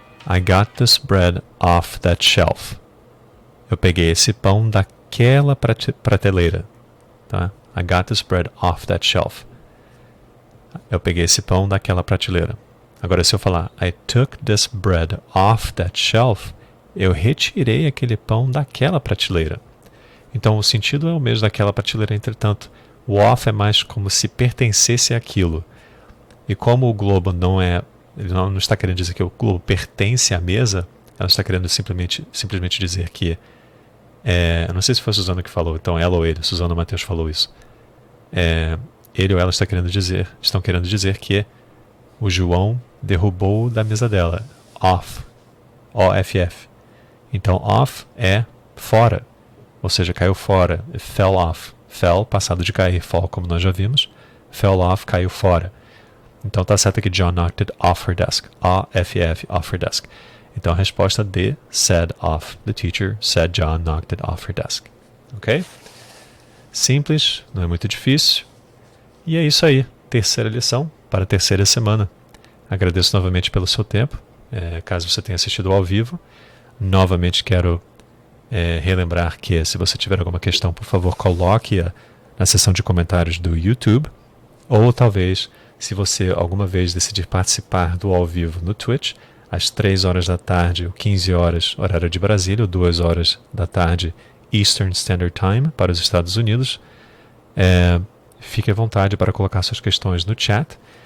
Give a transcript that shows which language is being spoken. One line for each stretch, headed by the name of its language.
English: I got this bread off that shelf.
Portuguese: Eu peguei esse pão daquela prateleira. Tá?
English: I got this bread off that shelf.
Portuguese: Eu peguei esse pão daquela prateleira. Agora, se eu falar
English: I took this bread off that shelf,
Portuguese: eu retirei aquele pão daquela prateleira. Então, o sentido é o mesmo daquela prateleira, entretanto, o off é mais como se pertencesse àquilo. E como o globo não é... Ele não está querendo dizer que o globo pertence à mesa, ela está querendo simplesmente dizer que... eu não sei se foi a Suzana que falou, então ela ou ele, Suzana ou Matheus falou isso. Ele ou ela estão querendo dizer que o João derrubou da mesa dela. Off. O-F-F. Então, off é fora. Ou seja, caiu fora.
English: It fell off.
Portuguese: Fell, passado de cair. Fall, como nós já vimos. Fell off, caiu fora. Então, está certo que
English: John knocked it off her desk.
Portuguese: O-F-F,
English: off her desk.
Portuguese: Então, a resposta D,
English: said off. The teacher said John knocked it off her desk. Ok?
Portuguese: Simples, não é muito difícil. E é isso aí. Terceira lição para a terceira semana. Agradeço novamente pelo seu tempo. Caso você tenha assistido ao vivo, novamente quero relembrar que se você tiver alguma questão, por favor, coloque-a na seção de comentários do YouTube, ou talvez, se você alguma vez decidir participar do ao vivo no Twitch, às 3 horas da tarde, ou 15 horas, horário de Brasília, ou 2 horas da tarde, Eastern Standard Time, para os Estados Unidos, fique à vontade para colocar suas questões no chat.